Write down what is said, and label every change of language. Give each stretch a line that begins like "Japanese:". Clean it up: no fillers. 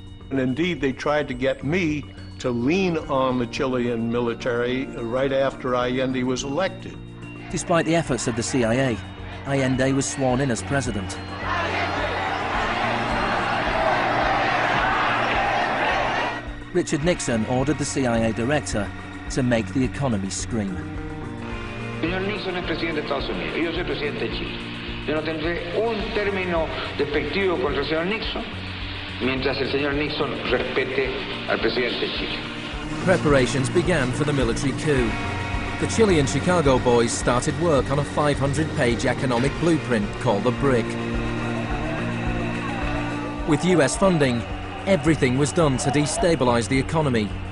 English: And indeed, they tried to get me to lean on the Chilean military right after Allende was elected. Despite the efforts of the CIA, Allende was sworn in as president. Richard Nixon ordered the CIA director to make the economy scream.
Spanish: señor Nixon es presidente de Estados Unidos y yo soy presidente de Chile. Yo no tendré un término despectivo contra el señor Nixon mientras el señor Nixon respete al presidente de Chile.
English: Preparations began for the military coup. The Chilean Chicago boys started work on a 500-page economic blueprint called the BRIC. With US funding, everything was done to destabilize the economy.